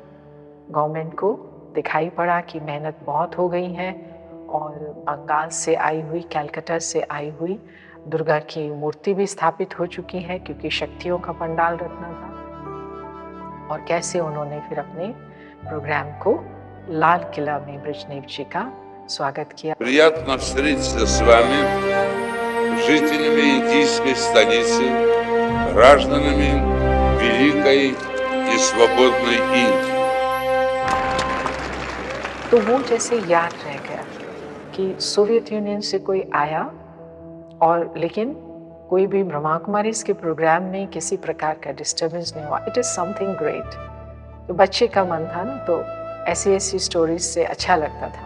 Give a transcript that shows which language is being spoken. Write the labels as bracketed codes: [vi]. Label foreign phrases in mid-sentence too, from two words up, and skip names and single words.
[hi] गवर्नमेंट को दिखाई पड़ा कि मेहनत बहुत हो गई है और बंगाल से आई हुई, कलकत्ता से आई हुई दुर्गा की मूर्ति भी स्थापित हो चुकी है, क्योंकि शक्तियों का पंडाल रखना था। और कैसे उन्होंने फिर अपने प्रोग्राम को लाल किला में ब्रजनेव जी का स्वागत किया। [ru] Приятно встретиться с вами, жителями индийской столицы, гражданами великой и свободной Индии. [hi] तो वो जैसे याद रह गया कि सोवियत यूनियन से कोई आया, और लेकिन कोई भी ब्रह्मा कुमारीज के प्रोग्राम में किसी प्रकार का डिस्टर्बेंस नहीं हुआ। [en] it is something great. [hi] तो बच्चे का मन था ना, तो ऐसी ऐसी स्टोरीज से अच्छा लगता था।